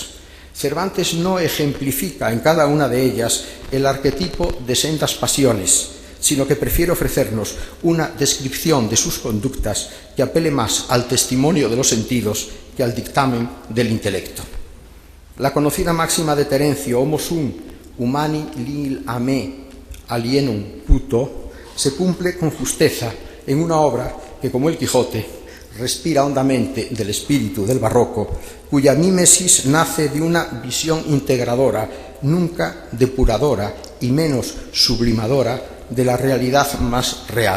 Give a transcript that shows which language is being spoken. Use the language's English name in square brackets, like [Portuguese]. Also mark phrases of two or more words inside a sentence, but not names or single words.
[Spanish] Cervantes no ejemplifica en cada una de ellas el arquetipo de sendas pasiones, sino que prefiere ofrecernos una descripción de sus conductas que apele más al testimonio de los sentidos que al dictamen del intelecto. La conocida máxima de Terencio, [Latin] homo sum humani lil a me alienum puto, [Spanish] se cumple con justeza en una obra que, como el Quijote, respira hondamente del espíritu del barroco, cuya mímesis nace de una visión integradora, nunca depuradora y menos sublimadora de la realidad más real.